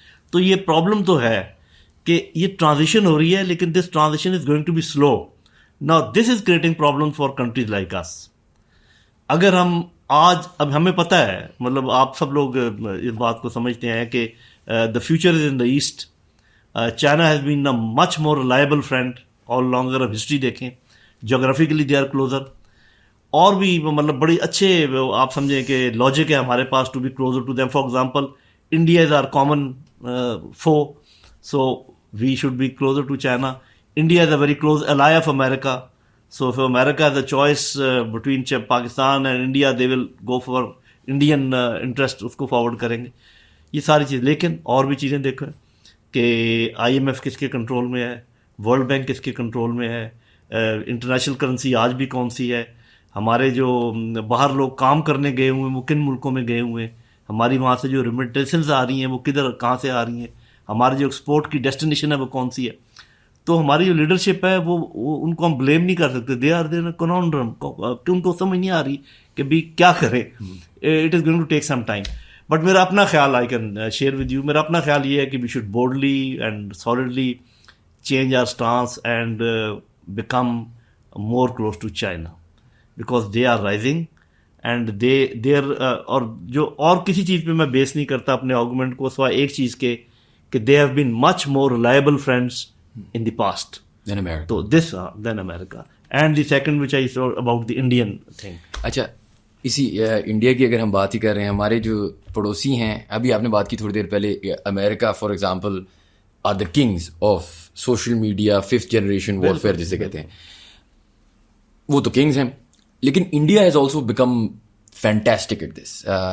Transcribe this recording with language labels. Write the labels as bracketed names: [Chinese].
[Urdu] تو یہ پرابلم تو ہے کہ یہ ٹرانزیشن ہو رہی ہے, لیکن [English] This transition is going to be slow. Now this is creating problem for countries like us. [Urdu] اگر ہم آج, اب ہمیں پتہ ہے, مطلب آپ سب لوگ اس بات کو سمجھتے ہیں کہ [English] The future is in the east. China has been a much more reliable friend all along. [Urdu] اگر آپ ہسٹری دیکھیں, جغرافیکلی [English] They are closer. [Urdu] اور بھی مطلب بڑی اچھے آپ سمجھیں کہ لاجک ہے ہمارے پاس [English] To be closer to them. For example India is our common foe, so we should be closer to China. India is a very close ally of America. So if America has a choice between Pakistan and India, they will go for Indian interest, [Urdu] اس کو forward کریں گے. یہ ساری چیز. لیکن اور بھی چیزیں دیکھیں کہ IMF کس کے کنٹرول میں ہے, ورلڈ بینک کس کے کنٹرول میں ہے, انٹرنیشنل کرنسی آج بھی کون سی ہے, ہمارے جو باہر لوگ کام کرنے گئے ہوئے ہیں وہ کن ملکوں میں گئے ہوئے ہیں, ہماری وہاں سے جو ریمیٹنسز آ رہی ہیں وہ کدھر کہاں سے آ رہی ہیں, ہماری جو ایکسپورٹ کی ڈیسٹینیشن ہے وہ کون سی ہے. تو ہماری جو لیڈرشپ ہے وہ ان کو ہم بلیم نہیں کر سکتے. [English] they are their conundrum, [Urdu] کہ ان کو سمجھ نہیں آ رہی کہ بھی کیا کرے. [English] It is going to take some time. But میرا اپنا خیال, I can share with you, [Urdu] میرا اپنا خیال یہ ہے کہ [English] We should broadly and solidly change our stance and become more close to China, because they are rising and they are. [Urdu] اور جو اور کسی چیز پہ میں بیس نہیں کرتا اپنے آرگومنٹ کو, سوائے ایک چیز کے کہ [English] They have been much more reliable friends in the past than America. So this than America. And the second which I saw about the Indian thing. [Urdu] اچھا, اسی انڈیا کی اگر ہم بات ہی کر رہے ہیں, ہمارے جو پڑوسی ہیں, ابھی آپ نے بات کی تھوڑی دیر پہلے, امریکہ [English] for example are the kings of social media, [Urdu] 5th generation warfare جسے کہتے ہیں, وہ تو کنگز ہیں. [English] لیکن India has also become fantastic at this.